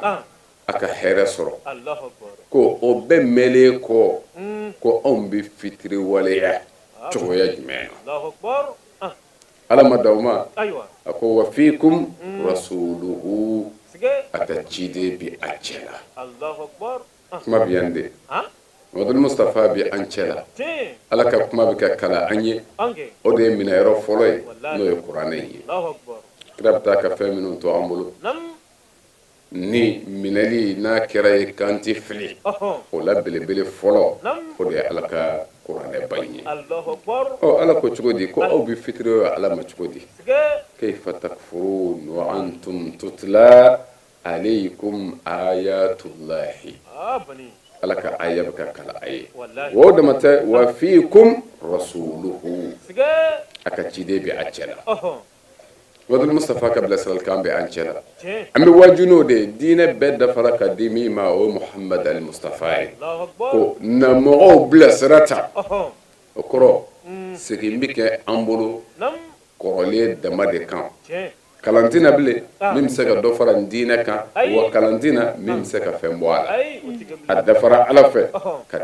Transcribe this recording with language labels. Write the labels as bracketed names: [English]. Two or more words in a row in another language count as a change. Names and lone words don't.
[Bambara] na a ka hɛrɛ sɔrɔ ko o bɛɛ mɛnlen kɔ ko anw bɛ fitiriwaleya cogoya jumɛn na ala ma d'aw ma a ko [Arabic] وفيكم رسوله [Bambara] a ka ciden bɛ a cɛla kuma bɛ yan de Muhamadu Mustafa bɛ an cɛla ala ka kuma bɛ ka kala an ye o de ye minɛyɔrɔ fɔlɔ ye n'o ye kuranɛ ye kira bɛ taa ka fɛn minnu to an bolo ni minɛli n'a kɛra ye kan tɛ fili o la belebele fɔlɔ o de ye ala ka kuranɛ ba ye ala ko cogo di ko aw bɛ fitiri ala ma cogo di [Arabic] كيف تكفرون وأنتم تتلى عليكم آيات الله [Bambara] ala ka aya bɛ ka kala a ye o dama tɛ [Arabic] وفيكم رسوله [Bambara] a ka ciden bɛ a cɛla Muhamadu Mustafa ka bilasiralikan bɛ an cɛla an bɛ waaju n'o de ye diinɛ bɛɛ dafara ka di min ma o ye Muhamadu ali Mustafa ye ko na mɔgɔw bilasira ta o kɔrɔ segin bɛ kɛ an bolo kɔrɔlen dama de kan kalantina bilen min bɛ se ka dɔ fara diinɛ kan wa kalantina min bɛ se ka fɛn bɔ a la a dafara ala fɛ ka